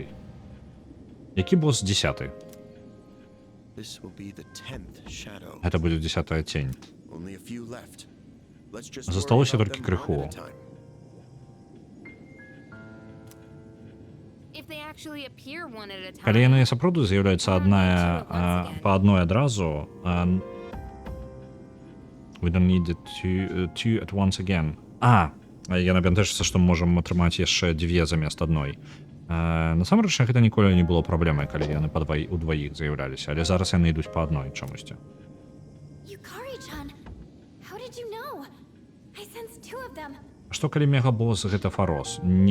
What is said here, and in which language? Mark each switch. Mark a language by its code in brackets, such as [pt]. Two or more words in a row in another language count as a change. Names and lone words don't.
[be] Які босс 10? Гэта будзе 10-я цень. Засталося толькі крыху. Калі яны сапраўды з'яўляюцца па адной адразу, [en] we don't need two at once again. [be] Яна бянтэжыцца, што мы можам атрымаць яшчэ дзве замест адной. Насамрэч, гэта ніколі не было праблемай, калі яны удваіх з'яўляліся, але зараз яны ідуць па адной чамусьці. Што калі мегабосс гэта Фарос?